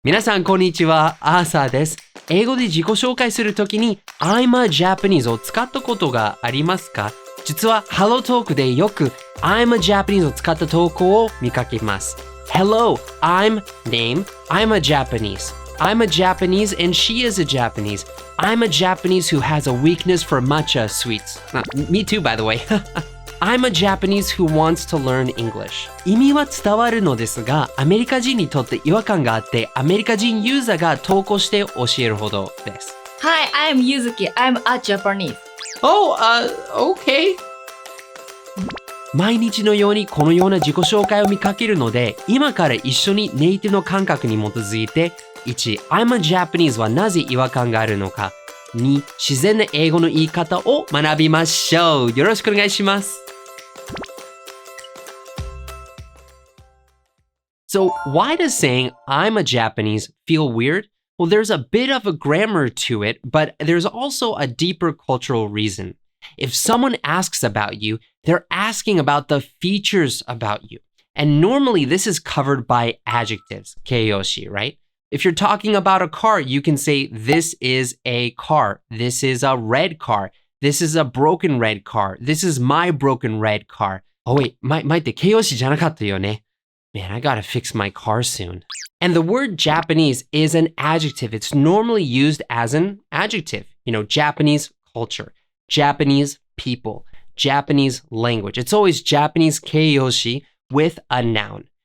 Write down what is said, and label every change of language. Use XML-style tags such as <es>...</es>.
<ja>皆さんこんにちは、アーサーです。英語で自己紹介するときに</ja> <en>I'm a Japanese</en> <ja>を使ったことがありますか？実は Hello Talk でよく</ja> <en>I'm a Japanese</en> <ja>を使った投稿を見かけます。</ja> <en>Hello, I'm name, I'm a Japanese. I'm a Japanese and she is a Japanese. I'm a Japanese who has a weakness for matcha sweets. Me too, by the way. I'm a Japanese who wants to learn English.</en> <ja>意味は伝わるのですが、アメリカ人にとって違和感があって、アメリカ人ユーザーが投稿して教えるほどです。</ja> <en>Hi, I'm Yuzuki. I'm a Japanese. Oh, okay.</en> <ja>毎日のようにこのような自己紹介を見かけるので、今から一緒にネイティブの感覚に基づいて、1、</ja> <en>I'm a Japanese</en> <ja>はなぜ違和感があるのか。 2、自然な英語の言い方を学びましょう。よろしくお願いします。</ja> <en>So, why does saying I'm a Japanese feel weird? Well, there's a bit of a grammar to it, but there's also a deeper cultural reason. If someone asks about you, they're asking about the features about you. And normally this is covered by adjectives, keiyoshi, right? If you're talking about a car, you can say, this is a car. This is a red car. This is a broken red car. This is my broken red car. Oh wait,</en> <ja>待って、形容詞じゃなかったよね。</ja> <en>Man, I gotta fix my car soon. And the word Japanese is an adjective. It's normally used as an adjective. You know, Japanese culture, Japanese people, Japanese language. It's always Japanese keiyoshi with a noun.</en>